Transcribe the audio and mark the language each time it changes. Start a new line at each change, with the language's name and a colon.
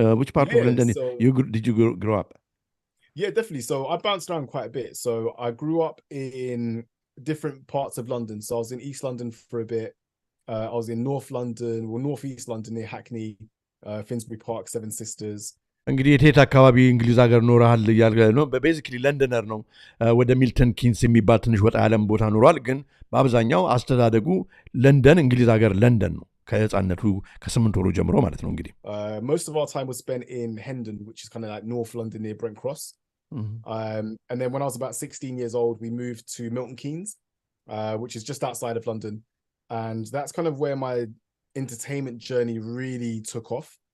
English: Which part of London did you grow up? Yeah, definitely. So I bounced around quite a bit. So I grew up in different parts of London. So I was in East London for a bit. I was in North London, or North East London near Hackney, Finsbury Park, Seven Sisters.
Amharic: እንግዲህ የት አካባቢ እንግሊዝ ሀገር ኖረሃል እያልከ ነው? ቤዚክሊ ለንደነር ነው። ወደ ሚልተን ኪንስ የሚባል ትንሽ ወጣ ያለም ቦታ ኖሯል። ግን በአብዛኛው አስተዳደጉ ለንደን፣ እንግሊዝ ሀገር ለንደን ነው። ከህፃነቱ ከ8 ወሩ ጀምሮ ማለት ነው። እንግዲህ
English: most of our time was spent in Hendon, which is kind of like North London near Brent Cross. And then when I was about 16 years old, we moved to Milton Keynes, which is just outside of London. And that's kind of where my entertainment journey really took off.